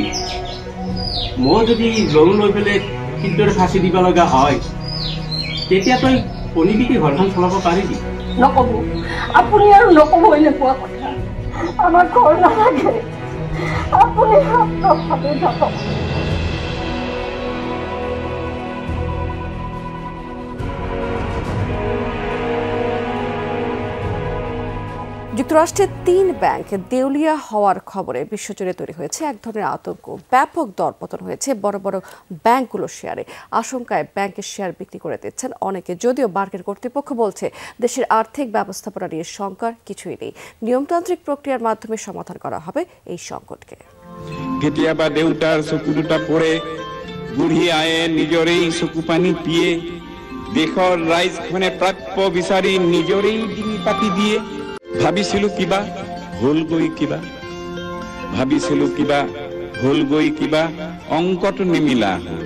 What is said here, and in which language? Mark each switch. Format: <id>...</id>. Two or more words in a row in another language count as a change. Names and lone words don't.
<as>মই যদি লোন লৈ পেলাই কিদৰে ফাঁচি দিব লগা হয়, তেতিয়া তই পনিবিকি ঘৰখন চলাব পাৰিবি? নক'ব, আপুনি আৰু নক'ব এনেকুৱা কথা। আমাৰ ঘৰ নালাগে, আপুনি ভাবি থাকক।</as> <bn>যুক্তরাষ্ট্রের 3 ব্যাংক দেউলিয়া হওয়ার খবরে বিশ্বজুড়ে তৈরি হয়েছে এক ধরনের আতঙ্ক। ব্যাপক দরপতন হয়েছে বড় বড় ব্যাংকগুলোর শেয়ারে। আশঙ্কায় ব্যাংকের শেয়ার বিক্রি করে দিচ্ছেন অনেকে, যদিও মার্কেট কর্তৃপক্ষ বলছে দেশের আর্থিক ব্যবস্থাপনা নিয়ে শঙ্কার কিছুই নেই। নিয়মতান্ত্রিক প্রক্রিয়ার মাধ্যমে সমাধান করা হবে এই সংকটকে।</bn> <as>কেতিয়াবা দেউতাৰ চকু দুটা পৰে, বুঢ়ী আয়ে নিজৰেই চকু পানী পিয়ে, দেশৰ ৰাইজখনে প্ৰাপ্য বিচাৰি নিজৰেই ডিঙি পাতি দিয়ে। ভাবিছিলো কিবা হলগৈ কিবা, ভাবিছিলো কিবা হলগৈ কিবা, অংকটো নিমিলা হল।</as>